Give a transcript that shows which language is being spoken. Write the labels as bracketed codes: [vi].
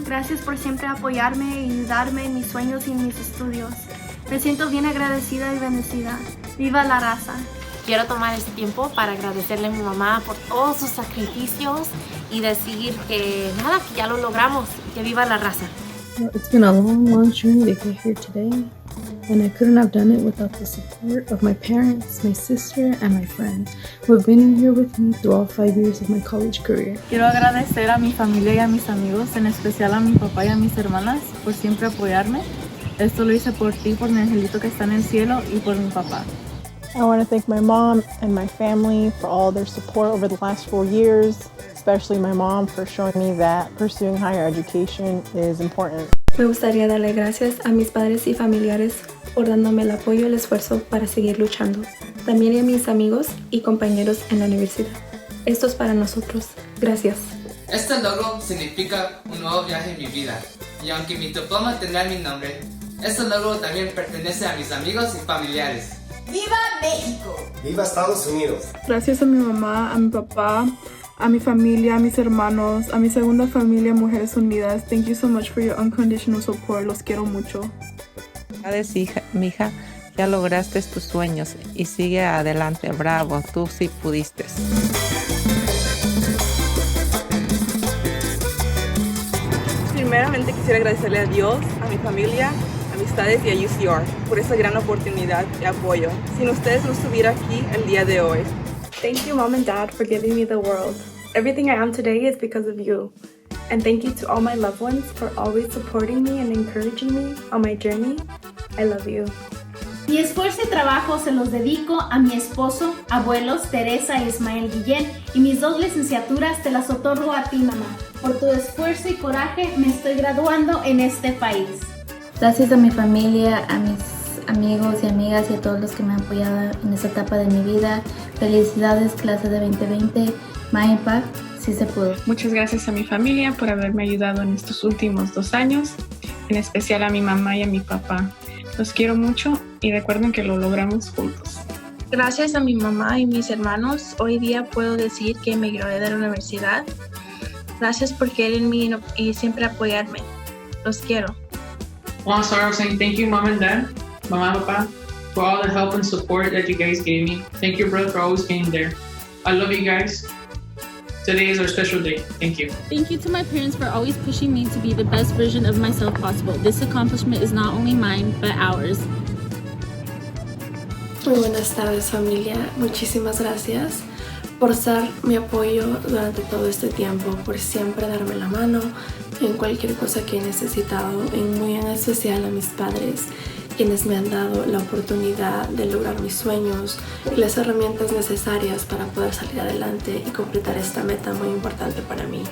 [es] Gracias por siempre apoyarme y ayudarme en mis sueños y en mis estudios. Me siento bien agradecida y bendecida. ¡Viva la raza! Quiero tomar este tiempo para agradecerle a mi mamá por todos sus sacrificios y decir que nada, que ya lo logramos, que viva la raza. [en] It's been a long journey to get here today, and I couldn't have done it without the support of my parents, my sister, and my friends who have been here with me through all 5 years of my college career. [es] Quiero agradecer a mi familia y a mis amigos, en especial a mi papá y a mis hermanas, por siempre apoyarme. Esto lo hice por ti, por mi angelito que está en el cielo y por mi papá. [en] I want to thank my mom and my family for all their support over the last 4 years, especially my mom for showing me that pursuing higher education is important. [es] Me gustaría darle gracias a mis padres y familiares por dándome el apoyo y el esfuerzo para seguir luchando. También a mis amigos y compañeros en la universidad. Esto es para nosotros. Gracias. Este logro significa un nuevo viaje en mi vida. Y aunque mi diploma tendrá mi nombre, este logro también pertenece a mis amigos y familiares. ¡Viva México! ¡Viva Estados Unidos! Gracias a mi mamá, a mi papá, a mi familia, a mis hermanos, a mi segunda familia, Mujeres Unidas. [en] Thank you so much for your unconditional support. [es] Los quiero mucho. Felicidades, mija. Ya lograste tus sueños y sigue adelante. Bravo, tú sí pudiste. Primeramente quisiera agradecerle a Dios, a mi familia, amistades y a UCR por esta gran oportunidad y apoyo. Sin ustedes no estuviera aquí el día de hoy. [en] Thank you, Mom and Dad, for giving me the world. Everything I am today is because of you. And thank you to all my loved ones for always supporting me and encouraging me on my journey. I love you. [es] Mi esfuerzo y trabajo se los dedico a mi esposo, abuelos, Teresa y Ismael Guillén, y mis 2 licenciaturas te las otorgo a ti, mamá. Por tu esfuerzo y coraje me estoy graduando en este país. Gracias a mi familia, a mis amigos y amigas y a todos los que me han apoyado en esta etapa de mi vida. Felicidades, clase de 2020. My Impact, sí se pudo. Muchas gracias a mi familia por haberme ayudado en estos últimos 2 años, en especial a mi mamá y a mi papá. Los quiero mucho y recuerden que lo logramos juntos. Gracias a mi mamá y mis hermanos, hoy día puedo decir que me gradué de la universidad. Gracias por creer en mí y siempre apoyarme. Los quiero. [en] I want to start off saying thank you, Mom and Dad, Mama and Papa, for all the help and support that you guys gave me. Thank you, brother, for always being there. I love you guys. Today is our special day. Thank you. Thank you to my parents for always pushing me to be the best version of myself possible. This accomplishment is not only mine, but ours. [es] Muy buenas tardes, familia. Muchísimas gracias por ser mi apoyo durante todo este tiempo, por siempre darme la mano en cualquier cosa que he necesitado, y muy en especial a mis padres, quienes me han dado la oportunidad de lograr mis sueños y las herramientas necesarias para poder salir adelante y completar esta meta muy importante para mí.